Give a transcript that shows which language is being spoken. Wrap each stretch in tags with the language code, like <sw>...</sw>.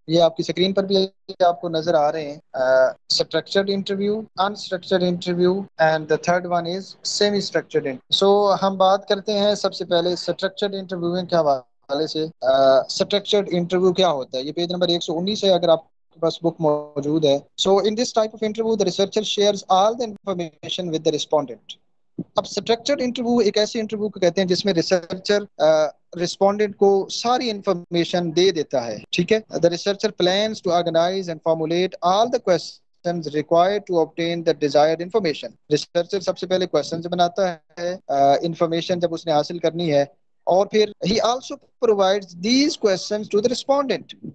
<ur>یہ آپ کی اسکرین پر بھی آپ کو نظر آ رہے ہیں.</ur> <en>Structured interview, unstructured interview and the third one is semi structured.</en> <ur>سو ہم بات کرتے ہیں سب سے پہلے اسٹرکچرڈ انٹرویو کے حوالے سے. اسٹرکچرڈ انٹرویو کیا ہوتا ہے؟ یہ پیج نمبر 119 ہے، اگر آپ کے کے پاس بک موجود ہے.</ur> <en>So in this type of interview the researcher shares all the information with the respondent.</en> <ur>اب اسٹرکچرڈ انٹرویو ایک ایسے انٹرویو کو کہتے ہیں جس میں ریسرچر رسپونڈنٹ کو ساری انفارمیشن دے دیتا ہے. ٹھیک ہے.</ur> <en>The researcher plans to organise and formulate all the questions required to obtain the desired information.</en> <ur>Researcher سب سے پہلے کوشچنز بناتا ہے انفارمیشن جب اس نے حاصل کرنی ہے, اور پھر</ur> <en>he also provides these questions to the respondent.</en>